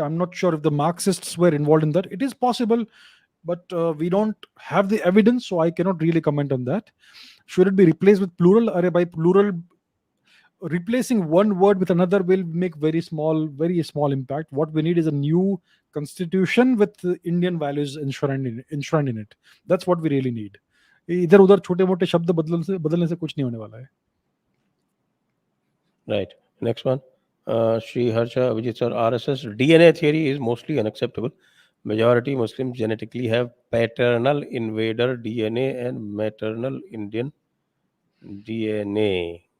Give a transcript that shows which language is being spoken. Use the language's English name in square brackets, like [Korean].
[English] I'm not sure if the Marxists were involved in that. It is possible, but we don't have the evidence, so I cannot really comment on that. Should it be replaced with plural? By plural, replacing one word with another will make very small impact. What we need is a new constitution with Indian values enshrined in it. That's what we really need. [Hindi] इधर उधर छोटे मोटे शब्द बदलने से कुछ नहीं होने वाला है. [English] Right. Next one. Sri Harsha Abhijit sir, RSS DNA theory is mostly unacceptable. Majority Muslims genetically have paternal invader DNA and maternal Indian DNA.